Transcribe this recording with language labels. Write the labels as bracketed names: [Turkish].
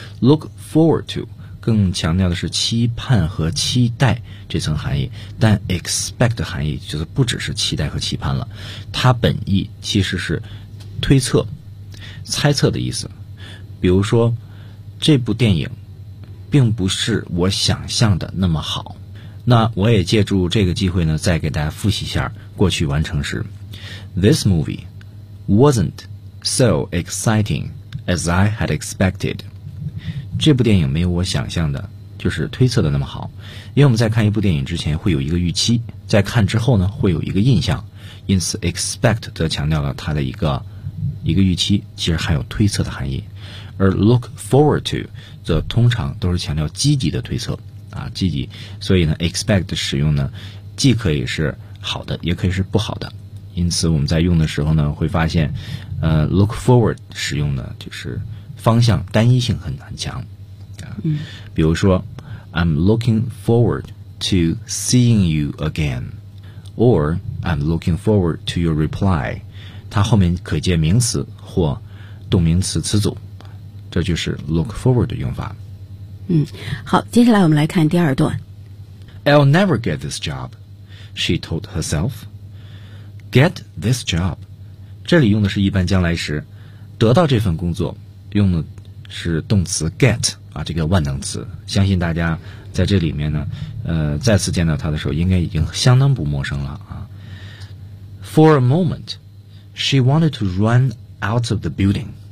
[Chinese] look forward to 更强调的是期盼和期待这层含义，但 expect 的含义就是不只是期待和期盼了，它本意其实是推测、猜测的意思。比如说，这部电影并不是我想象的那么好。那我也借助这个机会呢，再给大家复习一下过去完成时。 [English] This movie wasn't so exciting as I had expected。 [Chinese] 这部电影没有我想象的，就是推测的那么好。因为我们在看一部电影之前会有一个预期，在看之后呢会有一个印象，因此 expect 则强调了它的一个预期，其实含有推测的含义。而 look forward to 则通常都是强调积极的推测啊，积极。所以呢 expect 的使用呢既可以是好的也可以是不好的，因此我们在用的时候呢会发现look forward 使用呢就是方向单一性很强。比如说 [English] I'm looking forward to seeing you again， or I'm looking forward to your reply， [Chinese] 它后面可接名词或动名词词组，这就是 look forward 的用法。好，接下来我们来看第二段。 [English] I'll never get this job， she told herself。 Get this job， [Chinese] 这里用的是一般将来时，得到这份工作用的是动词 get 啊，这个万能词，相信大家在这里面呢再次见到它的时候应该已经相当不陌生了啊。 [English] For a momentShe wanted to run out of the building。